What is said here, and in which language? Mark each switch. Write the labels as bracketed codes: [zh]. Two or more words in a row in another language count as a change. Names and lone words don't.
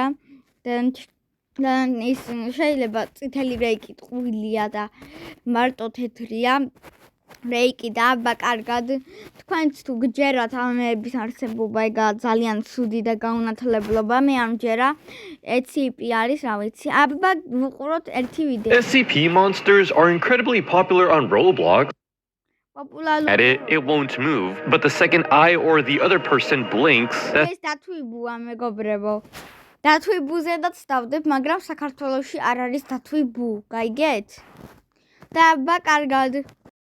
[ka] და ის შეიძლება წითელი რეიკი ტყუილია და მარტო თეთრია. რეიკი და აბა კარგად თქვენც თუ გჯერათ ამების არსებობა, ეგა ძალიან ცუდი და გაუნათლებლობა, მე არ მჯერა. ციპი არის, რა ვიცი. აბა ვუყუროთ ერთი ვიდეო. [en] SCP monsters are incredibly popular on Roblox. At it won't move, but the second I or the other person blinks, [ka] ეს დათვიბუა, მეგობრებო. დათვიბუზედაც დავდებ, მაგრამ საქართველოში არ არის დათვიბუ, გაიგეთ? და აბა კარგად